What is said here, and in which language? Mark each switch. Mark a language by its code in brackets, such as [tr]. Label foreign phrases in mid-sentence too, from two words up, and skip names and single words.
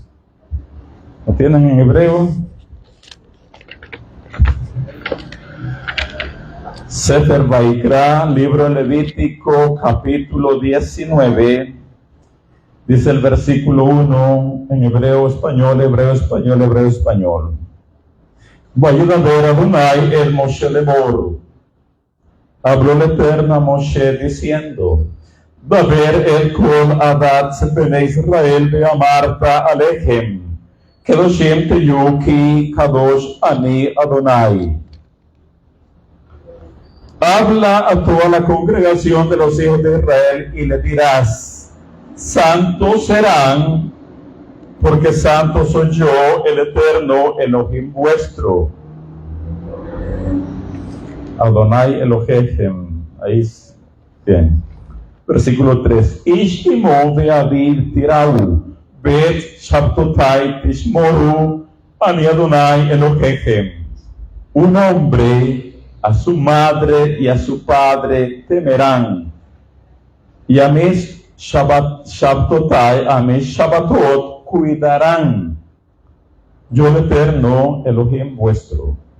[es] ¿Lo tienen en hebreo? Sefer Vaikra, libro Levítico, capítulo 19, dice el versículo 1 en hebreo, español, hebreo, español, hebreo, español. [he] וידבר אדני אל משה לאמר. [es] Habló el Eterno a Moshe diciendo: [he] דבר אל כל עדת בני ישראל ואמרת אלהם, קדשים תהיו כי קדוש אני אדני. [es] Habla a toda la congregación de los hijos de Israel y le dirás: santos serán porque santo soy yo, el eterno Elohim vuestro. [he] אדני אלהיכם. [es] Ahí es. Bien. Versículo 3. [he] איש אמו ואביו תיראו, ואת שבתתי תשמרו, אני אדני אלהיכם. [es] Un hombre a su madre y a su padre temerán, y a mis shabtotai, a mis shabbatot cuidarán. Yo el eterno Elohim vuestro.